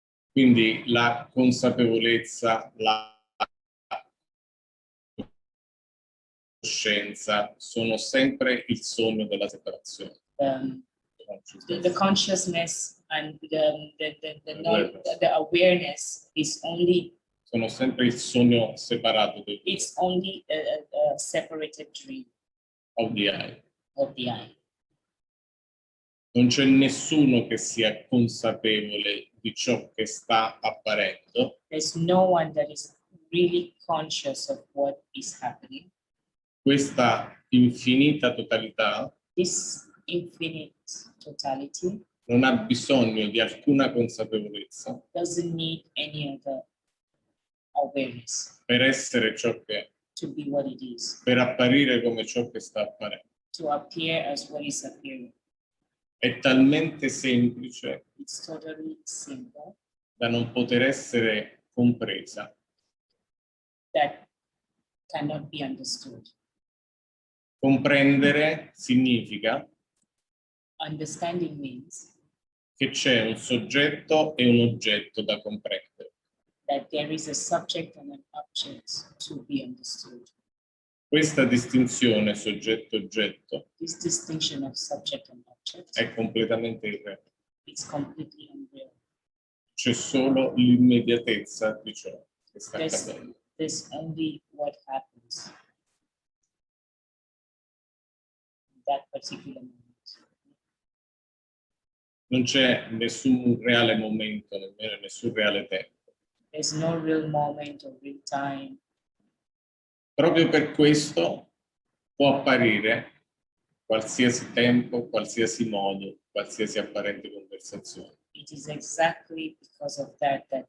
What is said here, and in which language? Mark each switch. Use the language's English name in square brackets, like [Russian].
[Italian] Quindi la consapevolezza, la coscienza sono sempre il sogno della separazione. [English] The consciousness and the awareness is only [Italian] Sono sempre il sogno separato del [English] it's only a separated dream of the eye. of the eye. [Italian] Non c'è nessuno che sia consapevole di ciò che sta apparendo. [English] There's no one that is really conscious of what is happening. [Italian] Questa infinita totalità [English] This infinite totality [Italian] non ha bisogno di alcuna consapevolezza [English] doesn't need any other awareness [Italian] per essere ciò che è, [English] to be what it is, [Italian] per apparire come ciò che sta apparendo. [English] to appear as what is appearing. [Italian] È talmente semplice [English] It's totally simple [Italian] da non poter essere compresa. [English] that cannot be understood. [Italian] Comprendere significa [English] Understanding means [Italian] che c'è un soggetto e un oggetto da comprendere. [English] that there is a subject and an object to be understood. [Italian] Questa distinzione soggetto-oggetto [English] This distinction of subject and object [Italian] è completamente irreale. [English] is completely unreal. [Italian] C'è solo l'immediatezza di ciò che sta [English] There's, [Italian] accadendo. [English] there's only what happens in that particular moment. [Italian] Non c'è nessun reale momento, nemmeno nessun reale tempo. [English] There's no real moment or real time. [Italian] Proprio per questo può apparire qualsiasi tempo, qualsiasi modo, qualsiasi apparente conversazione. [English] It is exactly because of that